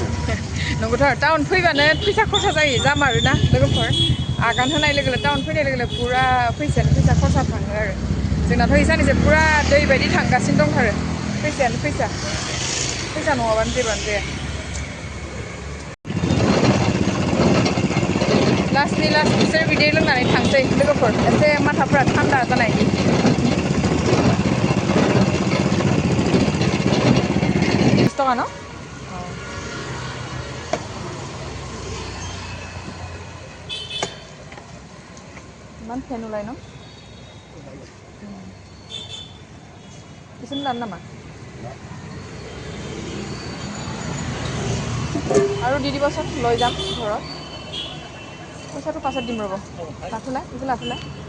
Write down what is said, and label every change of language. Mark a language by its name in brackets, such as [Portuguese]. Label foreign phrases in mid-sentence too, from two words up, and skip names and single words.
[Bodo] नंगौथ' टाउन फैबानो फैसा खरसा जायो जामारोना लोगोफोर आगान होनाय लोगो लोगो टाउन फैनाय लोगो लोगो पुरा फैसायानो फैसा खरसा थाङो आरो जोंनाथ' इसानैसो पुरा दै बायदि थांगासिनो दंथारो फैसायानो फैसा फैसा नङाबानो जेबोआनो जाया लास्टनि लास्ट बिसोर बिदै लोंनानै थांसै लोगोफोर एसे माथाफ्रा थान्दा जानायनि [Assamese] 20 टका न ইমান ফেন ওলাই ন বিচনি লাম নামা আৰু দি দিবচোন লৈ যাম ঘৰত পইচাটো পাছত দিম ৰ'ব লাঠোলাই এইটো লাঠোলাই